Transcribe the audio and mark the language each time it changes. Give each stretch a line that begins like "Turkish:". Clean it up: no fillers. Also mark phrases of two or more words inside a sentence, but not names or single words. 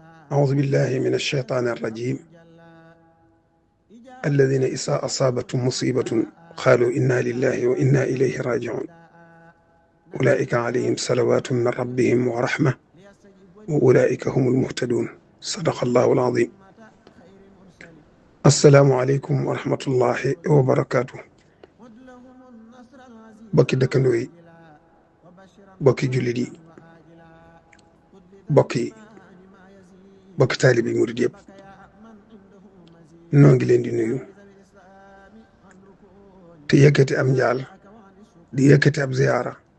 Arabic: أعوذ بالله من الشيطان الرجيم الذين إذا أصابتهم مصيبة قالوا إنا لله وإنا إليه راجعون أولئك عليهم صلوات من ربهم ورحمة وأولئك هم المهتدون صدق الله العظيم. السلام عليكم ورحمة الله وبركاته.
Wolof: bokki dëkkandoo yi, bokki jullit yi, bokki taalibe yi murid yëpp noo ngi leen di nuyu te yëkkati am njaal di yëkkati ab ziyaara